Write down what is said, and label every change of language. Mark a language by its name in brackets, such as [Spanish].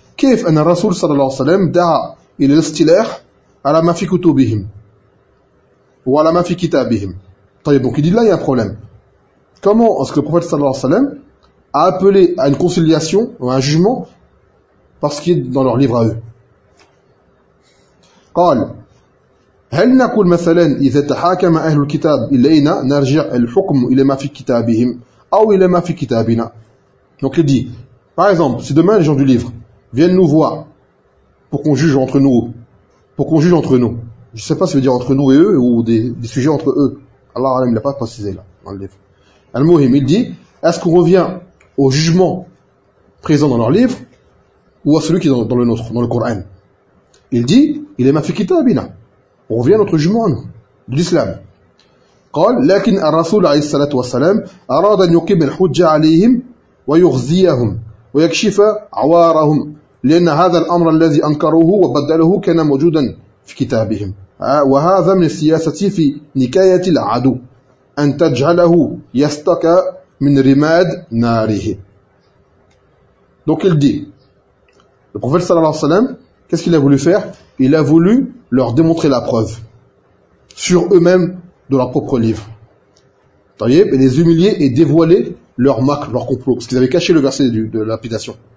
[Arabic] كيف أن الرسول صلى الله عليه وسلم دعا إلى الاستلاح على ما في كتبهم وعلى ما في كتابهم. [French] طيب donc il dit là il y a un problème. Comment est-ce que le prophète [Arabic] صلى الله عليه وسلم [French] a appelé à une conciliation ou à un jugement parce qu'il est dans leur livre à eux. [Arabic] قال هل نقول مثلا إذا تحاكم أهل الكتاب إلينا نرجع الحكم إلى ما في كتابهم أو إلى ما في كتابنا. [French] Donc il dit par exemple si demain les gens du livre viennent nous voir pour qu'on juge entre nous, pour qu'on juge entre nous. Je ne sais pas ce que veut dire entre nous et eux ou des sujets entre eux. Allah ne l'a pas précisé là dans le livre. Al-Muhim, il dit, est-ce qu'on revient au jugement présent dans leur livre ou à celui qui est dans le nôtre, dans le Coran? Il dit, il est ma fiquita abina. On revient à notre jugement à nous, de l'islam. [Arabic] قال لكن الرسول عليه الصلاة والسلام أراد أن يقيم الحجة عليهم ويغزيهم ويكشف عوارهم لأن هذا الأمر الذي أنكروه وبدله كان موجودا في كتابهم وهذا من السياسة في نكاية العدو أن تجعله يستكى من رماد ناره. [French] Donc il dit, le prophète [Arabic] صلى الله عليه وسلم, [French] qu'est-ce qu'il a voulu faire? Il a voulu leur démontrer la preuve sur eux-mêmes de leur propre livre. Taïeb, et les humilier et dévoiler leur macre, leur complot, parce qu'ils avaient caché le verset de lapidation.